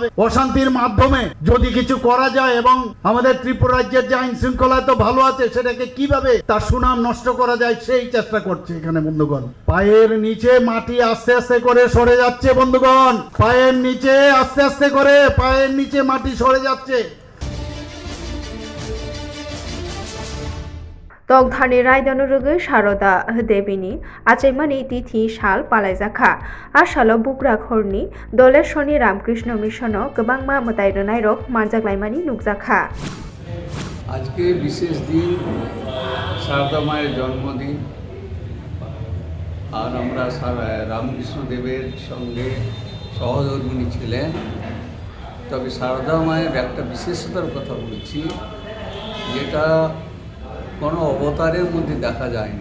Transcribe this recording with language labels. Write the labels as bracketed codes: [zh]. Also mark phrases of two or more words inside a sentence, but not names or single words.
[bn] অশান্তির মাধ্যমে যদি কিছু করা যায় এবং আমাদের ত্রিপুরা রাজ্যের যে আইন শৃঙ্খলা তো ভালো আছে সেটাকে কিভাবে তার সুনাম নষ্ট করা যায় সেই চেষ্টা করছে এখানে। বন্ধুগণ, পায়ের নিচে মাটি আস্তে আস্তে করে সরে যাচ্ছে। বন্ধুগণ, পায়ের নিচে আস্তে আস্তে করে পায়ের নিচে মাটি সরে যাচ্ছে। [trp] तगधानि रायदानुरुगै शारदा देवीनि आचैमानि तिथि साल पालायजाखा आसालो बुग्राखरनि दलेश्वरनि रामकृष्ण मिशनो गोबांमा मोदायरोनाय रक मानजाग्लायमानि नुकजाखा। [bn] আজকে বিশেষ দিন, শারদা মায়ের জন্মদিন, আর আমরা রামকৃষ্ণ দেবের সঙ্গে সহধর্মিণী ছিলেন। তবে শারদা মায়ের একটা বিশেষতার কথা বলছি, যেটা কোনো অবতারের মধ্যে দেখা যায়নি।